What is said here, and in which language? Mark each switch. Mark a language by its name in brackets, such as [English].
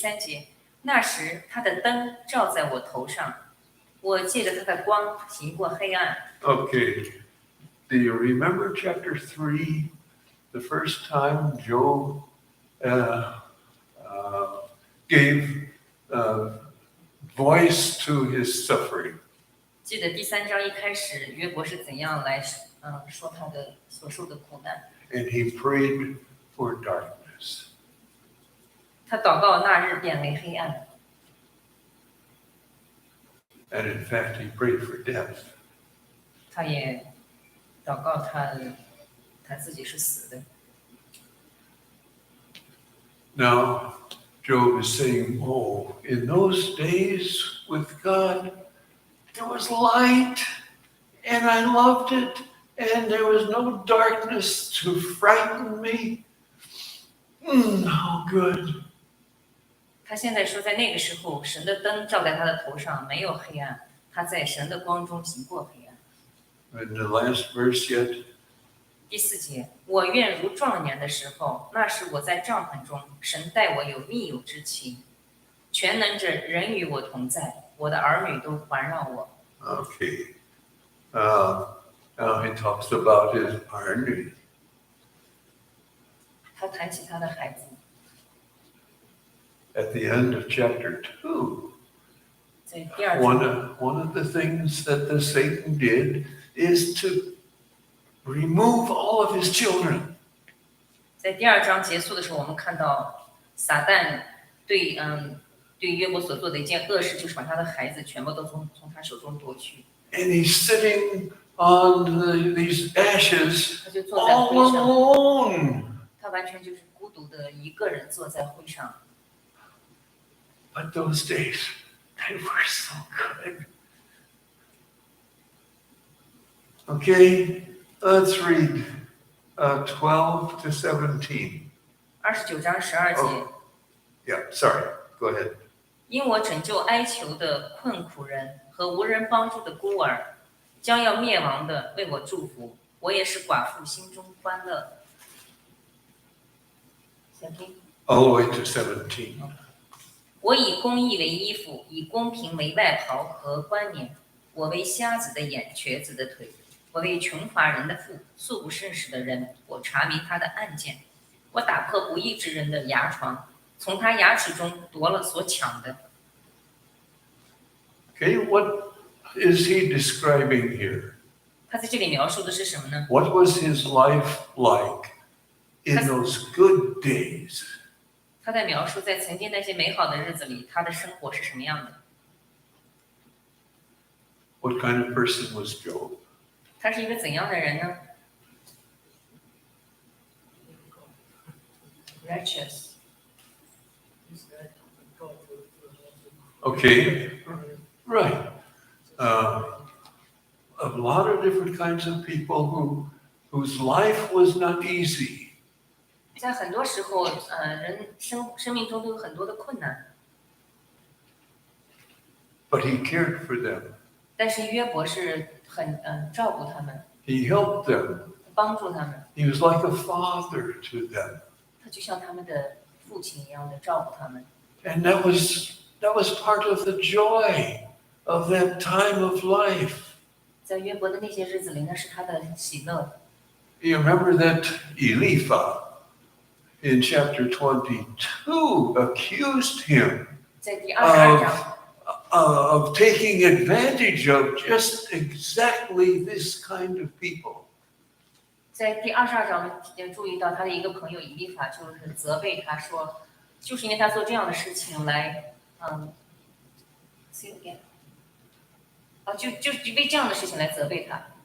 [Chinese] 3节，那时他的灯照在我头上，我借着他的光行过黑暗。 [English] Okay, do you remember chapter 3, the first time Job gave voice to his suffering? [Chinese] 记得第3章一开始，约伯是怎样来说他的所受的苦难。 [English] And he prayed for darkness. [Chinese] 他祷告那日变为黑暗， [English] And in fact, he prayed for death. [Chinese] 他也祷告他自己是死的。 [English] Now, Job is saying, oh, in those days with God, there was light, and I loved it, and there was no darkness to frighten me. How good. [Chinese] 他现在说，在那个时候，神的灯照在他的头上，没有黑暗，他在神的光中行过黑暗。 [English] And the last verse yet, [Chinese] 第4节，我愿如壮年的时候，那时我在帐篷中，神待我有密友之情，全能者人与我同在，我的儿女都环绕我。 [English] okay. Now he talks about his army. [Chinese] 他谈起他的孩子， [English] At the end of chapter 2, [Chinese] 在第2 [English] one [Chinese] 章， [English] of the things that the Satan did is to remove all of his children. [Chinese] 在第2章结束的时候，我们看到撒旦对约伯所做的一件恶事，就是把他的孩子全部都从他手中夺去。 [English] And he's sitting on these ashes [Chinese] 他就坐在 [English] all [Chinese] 灰上， [English] alone. [Chinese] 他完全就是孤独的一个人坐在灰上。 [English] But those days, they were so good. Okay, let's read 12 to 17. [Chinese] 29章12节， [English] Yeah, sorry. Go ahead. [Chinese] 因我拯救哀求的困苦人和无人帮助的孤儿，将要灭亡的为我祝福，我也是寡妇心中欢乐。想听？ [English] All the way to 17. [Chinese] 我以公义为衣服，以公平为外袍和冠冕。我为瞎子的眼，瘸子的腿。我为穷乏人的腹，素不认识的人，我查明他的案件。我打破不义之人的牙床，从他牙齿中夺了所抢的。 [English] Okay, what is he describing here? [Chinese] 他在这里描述的是什么呢？ [English] What was his life like in those good days? [Chinese] 他在描述在曾经那些美好的日子里，他的生活是什么样的？ [English] What kind of person was Job? [Chinese] 他是一个怎样的人呢 ？ [English] Righteous。 Okay, right. A lot of different kinds of people whose life was not easy. [Chinese] 在很多时候，人生命中都有很多的困难， [English] But he cared for them. [Chinese] 但是约伯是很照顾他们， [English] He helped them. [Chinese] 帮助他们， [English] He was like a father to them. [Chinese] 他就像他们的父亲一样的照顾他们。 [English] And that was part of the joy of that time of life. [Chinese] 在约伯的那些日子里，那是他的喜乐。 [English] You remember that Eliphaz in chapter 22 accused him [Chinese] 在第22章。 [English] of taking advantage of just exactly this kind of people. [Chinese] 在第22章也注意到他的一个朋友以利法就是责备他说，就是因为他做这样的事情来， [English] say it again， [Chinese] 就因为这样的事情来责备他。